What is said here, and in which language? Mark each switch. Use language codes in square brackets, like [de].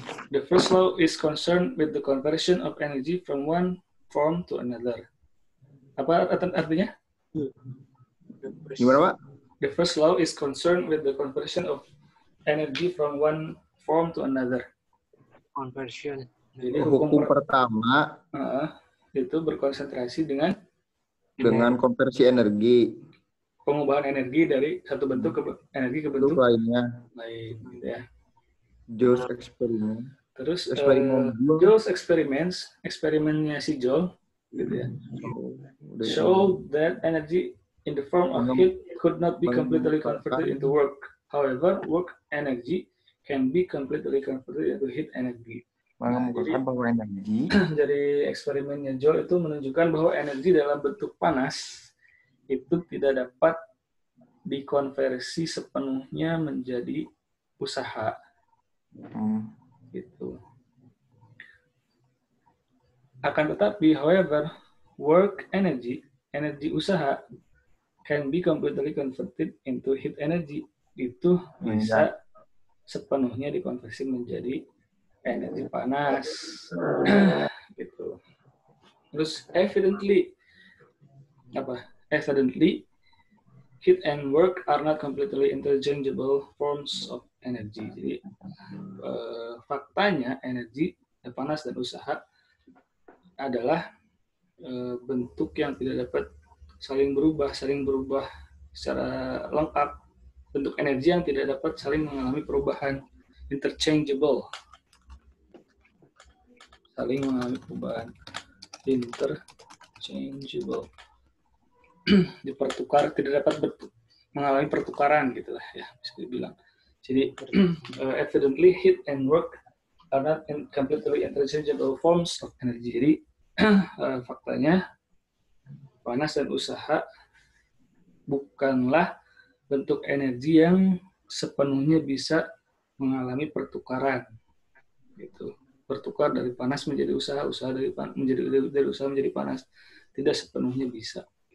[en] The first law is concerned with the conversion of energy from one form to another. [id] Apa artinya? Gimana, Pak? [en] The first law is concerned with the conversion of energy from one form to another. Conversion. [id] Jadi hukum pertama itu berkonsentrasi dengan konversi energi, pengubahan energi dari satu bentuk ke bentuk lainnya. Lain, gitu ya. Joule eksperimen. Terus Joule eksperimennya si Joule gitu ya. [en] Show that energy in the form of heat could not be completely converted into work. However, work energy can be completely converted into heat energy. [id] Mengemukakan bahwa energi dari eksperimennya Joule itu menunjukkan bahwa energi dalam bentuk panas itu tidak dapat dikonversi sepenuhnya menjadi usaha. Gitu. Akan tetapi, [en] however, work energy, [id] energi usaha, [en] can be completely converted into heat energy. [id] Itu bisa sepenuhnya dikonversi menjadi energi panas. Gitu. Terus [en] evidently, heat and work are not completely interchangeable forms of energy. [id] Jadi faktanya energi, panas dan usaha adalah bentuk yang tidak dapat saling berubah secara lengkap. Bentuk energi yang tidak dapat saling mengalami perubahan, interchangeable. Saling mengalami perubahan, interchangeable. Dipertukar, tidak dapat mengalami pertukaran gitulah ya, bisa dibilang. Jadi [en] evidently heat and work are not completely interchangeable forms of energy. [id] Jadi faktanya panas dan usaha bukanlah bentuk energi yang sepenuhnya bisa mengalami pertukaran. Gitu. Bertukar dari panas menjadi usaha, dari usaha menjadi panas, tidak sepenuhnya bisa.